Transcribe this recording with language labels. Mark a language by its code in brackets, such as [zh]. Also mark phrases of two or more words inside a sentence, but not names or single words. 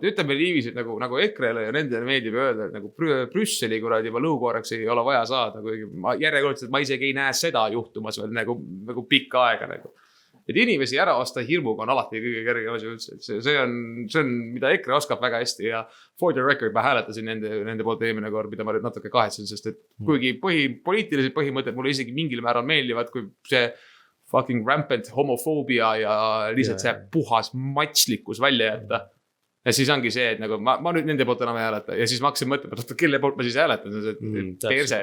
[et] Et ütleme niiviisi, et nagu EKRE-le ja nendele meeldib öelda, et nagu Brüsseli kuradi juba lõukooreks ei ole vaja saada. Järjekordselt ma isegi ei näe seda juhtumas veel nagu pikka aega. Et inimesi ära osta hirmuga on alati kõige kergem asi üldse. See on, mida EKRE oskab väga hästi ja [en] for the record [et] ma hääletasin nende poolt eelmine kord, mida ma nüüd natuke kahetsen, sest et kuigi poliitilised põhimõtted mulle isegi mingil määral meeldivad, kui see [en] fucking rampant [et] homofoobia ja lihtsalt see puhas matslikkus välja jätta. Ja siis ongi see, et nagu ma nüüd nende poolt enam ei hääleta ja siis ma hakkasin mõtlema, et kelle poolt ma siis hääletan, perse.